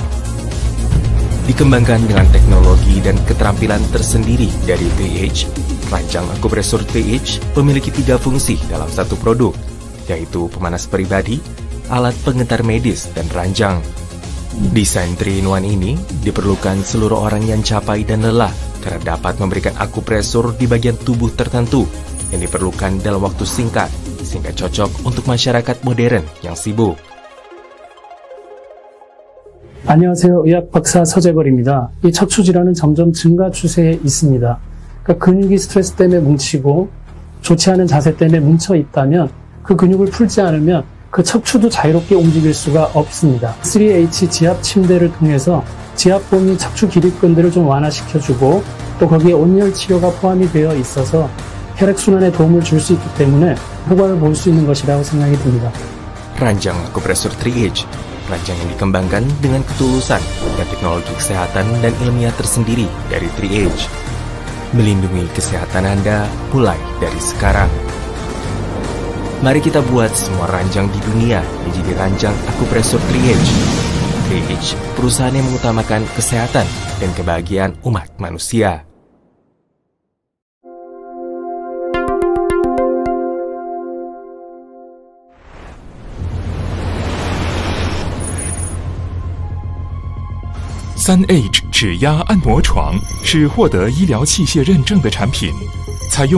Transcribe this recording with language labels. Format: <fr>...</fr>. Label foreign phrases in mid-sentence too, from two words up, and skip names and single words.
<id>Dikembangkan dengan teknologi dan keterampilan tersendiri dari 3H, ranjang akupresur 3H memiliki 3 fungsi dalam satu produk, yaitu pemanas pribadi, alat pengentar medis, dan ranjang. Desain 3-in-1 ini diperlukan seluruh orang yang capek dan lelah karena dapat memberikan akupresur di bagian tubuh tertentu yang diperlukan dalam waktu singkat, sehingga cocok untuk masyarakat modern yang sibuk.</id> <ko>안녕하세요. 의학 박사 서재걸입니다. 이 척추 질환은 점점 증가 추세에 있습니다. 그러니까 근육이 스트레스 때문에 뭉치고 좋지 않은 자세 때문에 뭉쳐 있다면 그 근육을 풀지 않으면 그 척추도 자유롭게 움직일 수가 없습니다. 3H 지압 침대를 통해서 지압봉 및 척추 기립근들을 좀 완화시켜주고 또 거기에 온열 치료가 포함이 되어 있어서 혈액순환에 도움을 줄 수 있기 때문에 효과를 볼 수 있는 것이라고 생각이 듭니다.</ko> <id>Ranjang akupresur 3H, ranjang yang dikembangkan dengan ketulusan dan teknologi kesehatan dan ilmiah tersendiri dari 3H. Melindungi kesehatan Anda mulai dari sekarang. Mari kita buat semua ranjang di dunia menjadi ranjang akupresur 3H. 3H, perusahaan yang mengutamakan kesehatan dan kebahagiaan umat manusia.</id> <zh>3H 指压按摩床是获得医疗器械认证的产品，采用</zh>